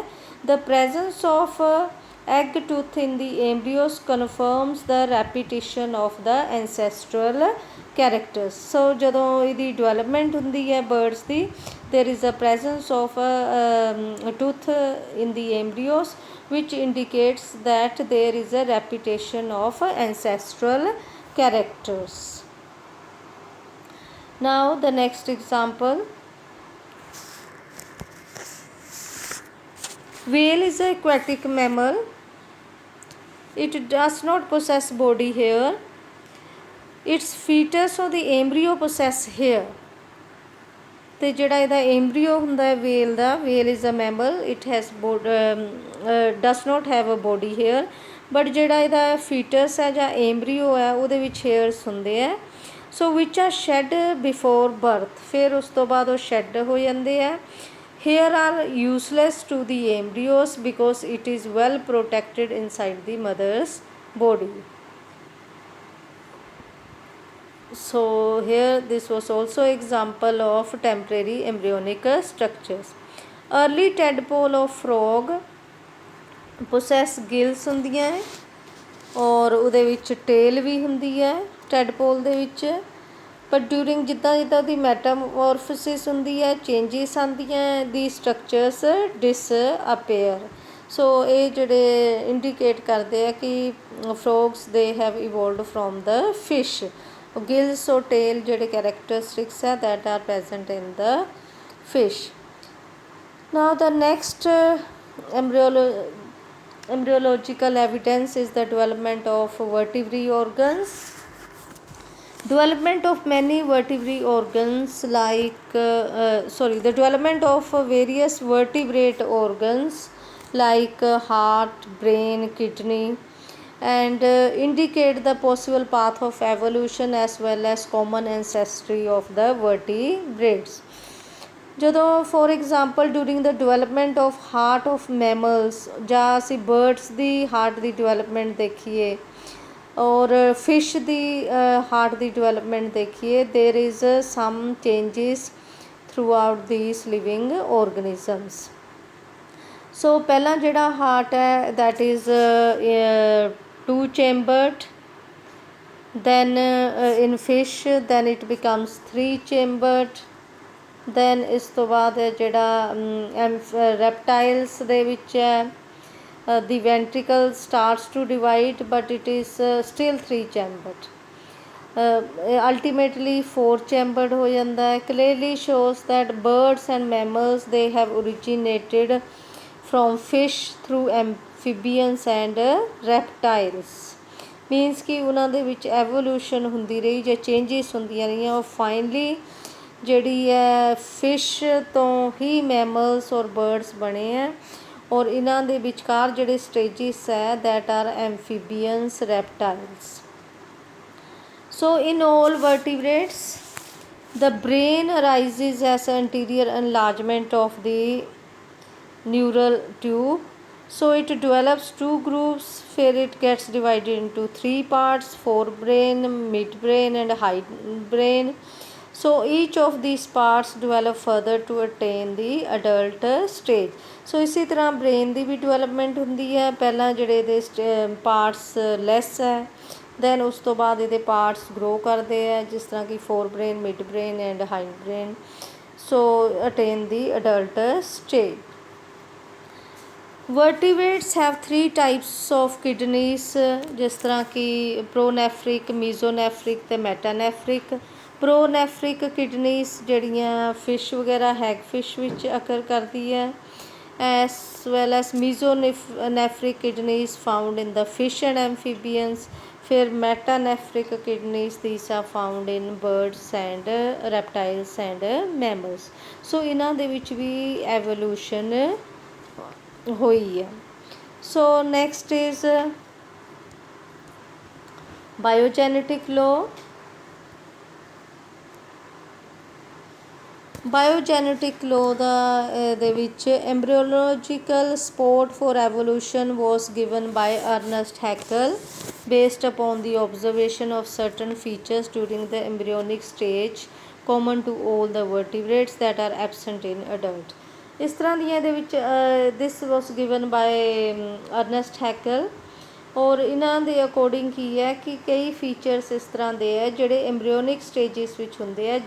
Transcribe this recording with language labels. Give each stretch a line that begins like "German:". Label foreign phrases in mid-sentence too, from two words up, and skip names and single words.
English: the presence of egg tooth in the embryos confirms the repetition of the ancestral characters। so
Punjabi: ਜਦੋਂ ਇਹਦੀ ਡਿਵੈਲਪਮੈਂਟ ਹੁੰਦੀ ਹੈ ਬਰਡਸ ਦੀ
English: there is a presence of a tooth in the embryos which indicates that there is a repetition of ancestral characters। now the next example, whale is an aquatic mammal। it does not possess body hair। its fetus or the embryo possess hair।
Punjabi: ਤੇ ਜਿਹੜਾ ਇਹਦਾ embryo ਹੁੰਦਾ ਹੈ whale ਦਾ,
English: whale is a mammal, it has does not have a body hair but
Punjabi: ਜਿਹੜਾ ਇਹਦਾ fetus ਹੈ ਜਾਂ embryo ਹੈ ਉਹਦੇ ਵਿੱਚ hairs ਹੁੰਦੇ ਹੈ।
English: so which are shed before birth,
Punjabi: ਫਿਰ ਉਸ ਤੋਂ ਬਾਅਦ ਉਹ shed ਹੋ ਜਾਂਦੇ ਹੈ।
English: hair are useless to the embryos because it is well protected inside the mother's body। so here this was also example of temporary embryonic structures। early tadpole of frog possess gills
Punjabi: ਹੁੰਦੀਆਂ ਹੈ ਔਰ ਉਹਦੇ ਵਿੱਚ ਟੇਲ ਵੀ ਹੁੰਦੀ ਹੈ ਟੈਡਪੋਲ ਦੇ ਵਿੱਚ। ਪਰ ਡਿਊਰਿੰਗ ਜਿੱਦਾਂ ਜਿੱਦਾਂ ਦੀ ਮੈਟਾਮੋਰਫੋਸਿਸ ਹੁੰਦੀ ਹੈ ਚੇਂਜਿਸ ਆਉਂਦੀਆਂ
English: the structures disappear.
Punjabi: ਸੋ ਇਹ ਜਿਹੜੇ ਇੰਡੀਕੇਟ ਕਰਦੇ ਆ ਕਿ
English: frogs they have evolved from the fish.
Punjabi: ਗਿਲਸ ਔਰ ਟੇਲ ਜਿਹੜੇ ਕੈਰੈਕਟਰਿਸਟਿਕਸ ਹੈ
English: that are present in the fish. now the next embryological evidence is the development of vertebrate organs। development of many vertebrate organs like the development of various vertebrate organs like heart, brain, kidney and indicate the possible path of evolution as well as common ancestry of the vertebrates।
Punjabi: ਜਦੋਂ
English: for example during the development of heart of mammals
Punjabi: ਜਾਂ ਅਸੀਂ ਬਰਡਸ ਦੀ ਹਾਰਟ ਦੀ ਡਿਵੈਲਪਮੈਂਟ ਦੇਖੀਏ ਔਰ ਫਿਸ਼ ਦੀ ਹਾਰਟ ਦੀ ਡਿਵੈਲਪਮੈਂਟ ਦੇਖੀਏ
English: there is some changes throughout these living organisms. ਸੋ ਪਹਿਲਾਂ ਜਿਹੜਾ ਹਾਰਟ ਹੈ that is 2 chambered, then in fish then it becomes 3 chambered, then
Punjabi: ਇਸ ਤੋਂ ਬਾਅਦ ਜਿਹੜਾ ਰੈਪਟਾਈਲਸ ਦੇ ਵਿੱਚ ਹੈ
English: the ventricle starts to divide but it is still 3 chambered। ultimately 4 chambered
Punjabi: ਹੋ ਜਾਂਦਾ ਹੈ।
English: clearly shows that birds and mammals they have originated from fish through amphibians and reptiles।
Punjabi: ਮੀਨਸ ਕਿ ਉਹਨਾਂ ਦੇ ਵਿੱਚ ਐਵੋਲੂਸ਼ਨ ਹੁੰਦੀ ਰਹੀ ਜਾਂ ਚੇਂਜਿਸ ਹੁੰਦੀਆਂ ਰਹੀਆਂ ਉਹ ਫਾਈਨਲੀ ਜਿਹੜੀ ਹੈ ਫਿਸ਼ ਤੋਂ ਹੀ ਮੈਮਲਸ ਔਰ ਬਰਡਸ ਬਣੇ ਹੈ, ਔਰ ਇਹਨਾਂ ਦੇ ਵਿਚਕਾਰ ਜਿਹੜੇ ਸਟੇਜਿਸ ਹੈ
English: that are amphibians reptiles. So in all vertebrates, the brain arises as an anterior enlargement of the neural tube. So it develops two groups, where it gets divided into three parts: forebrain, midbrain and hindbrain. So each of these parts develop further to attain the adult stage.
Punjabi: So
Hindi: इसी तरह
Punjabi: brain ਦੀ भी development ਹੁੰਦੀ ਹੈ। ਪਹਿਲਾਂ ਜਿਹੜੇ ਇਹਦੇ parts less ਹੈ, ਦੈਨ ਉਸ ਤੋਂ ਬਾਅਦ ਇਹਦੇ
English: parts grow
Punjabi: ਕਰਦੇ ਹੈ, ਜਿਸ ਤਰ੍ਹਾਂ ਕਿ
English: forebrain, midbrain and hindbrain. so attain the adult stage. vertebrates have 3 types of kidneys,
Punjabi: ਜਿਸ ਤਰ੍ਹਾਂ ਕਿ
English: pronephric, mesonephric ਅਤੇ ਮੈਟਾਨੈਫਰਿਕ। pronephric kidneys
Punjabi: ਜਿਹੜੀਆਂ ਫਿਸ਼ ਵਗੈਰਾ
English: hag fish
Punjabi: ਵਿੱਚ ਅਕਰ ਕਰਦੀ ਹੈ,
English: as well as mesonephric kidneys found in the fish and amphibians. ਫਿਰ metanephric kidneys these are found in birds and reptiles and mammals.
Punjabi: ਸੋ ਇਹਨਾਂ ਦੇ ਵਿੱਚ ਵੀ ਐਵੋਲੂਸ਼ਨ ਹੋਈ ਹੈ।
English: so next is biogenetic law. biogenetic law
Punjabi: ਦੇ ਵਿੱਚ
English: embryological support for evolution was given by Ernest Haeckel based upon the observation of certain features during the embryonic stage common to all the vertebrates that are absent in adult.
Punjabi: ਇਸ ਤਰ੍ਹਾਂ ਦੀਆਂ ਇਹਦੇ ਵਿੱਚ
English: this was given by Ernest Haeckel,
Punjabi: ਔਰ ਇਹਨਾਂ ਦੇ ਅਕੋਰਡਿੰਗ ਕੀ ਹੈ ਕਿ ਕਈ ਫੀਚਰਸ ਇਸ ਤਰ੍ਹਾਂ ਦੇ ਹੈ ਜਿਹੜੇ
English: embryonic stages
Punjabi: ਵਿੱਚ ਹੁੰਦੇ ਹੈ।